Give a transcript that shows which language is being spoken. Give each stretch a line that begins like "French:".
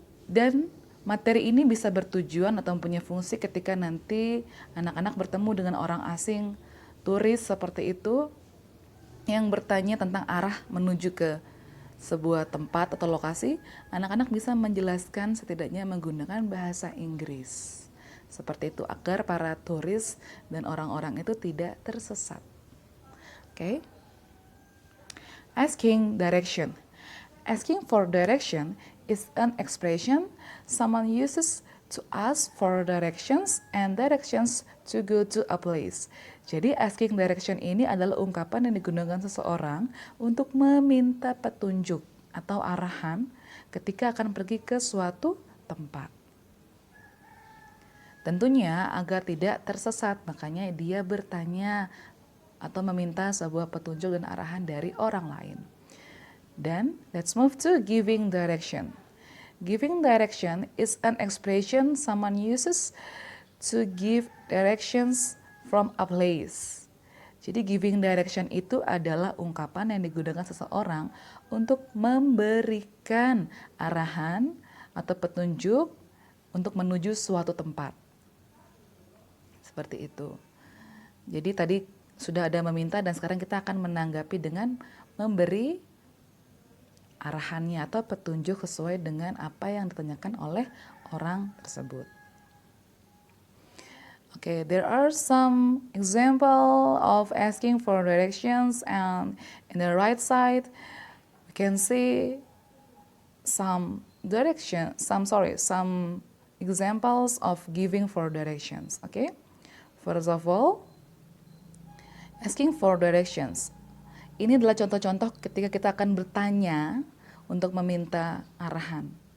Indonesian: Dan materi ini bisa bertujuan atau mempunyai fungsi ketika nanti anak-anak bertemu dengan orang asing, turis seperti itu, yang bertanya tentang arah menuju ke sebuah tempat atau lokasi, anak-anak bisa menjelaskan setidaknya menggunakan bahasa Inggris. Seperti itu agar para turis dan orang-orang itu tidak tersesat.
English: Oke. Asking direction. Asking for direction is an expression someone uses to ask for directions and directions to go to a place.
Indonesian: Jadi asking direction ini adalah ungkapan yang digunakan seseorang untuk meminta petunjuk atau arahan ketika akan pergi ke suatu tempat. Tentunya agar tidak tersesat, makanya dia bertanya atau meminta sebuah petunjuk dan arahan dari orang lain.
English: Dan let's move to giving direction. Giving direction is an expression someone uses to give directions from a place.
Indonesian: Jadi giving direction itu adalah ungkapan yang digunakan seseorang untuk memberikan arahan atau petunjuk untuk menuju suatu tempat. Seperti itu. Jadi tadi sudah ada meminta dan sekarang kita akan menanggapi dengan memberi arahannya atau petunjuk sesuai dengan apa yang ditanyakan oleh orang tersebut.
English: Okay, there are some example of asking for directions, and in the right side we can see some examples of giving for directions. Okay, first of all, asking for directions.
Indonesian: Ini adalah contoh-contoh ketika kita akan bertanya untuk meminta arahan.